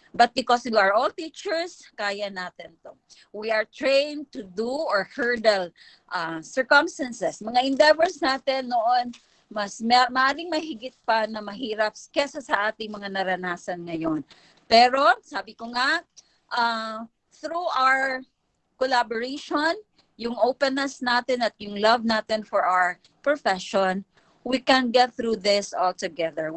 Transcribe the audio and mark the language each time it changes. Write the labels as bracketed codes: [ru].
[en] But because we are all teachers, [tl] kaya natin to. [en] We are trained to do or hurdle circumstances. [tl] Mga endeavors natin noon, maaaring mahigit pa na mahirap kesa sa ating mga naranasan ngayon. [en] Pero, [tl] sabi ko nga, [en] through our collaboration, yung openness natin at yung love natin for our profession, we can get through this all together.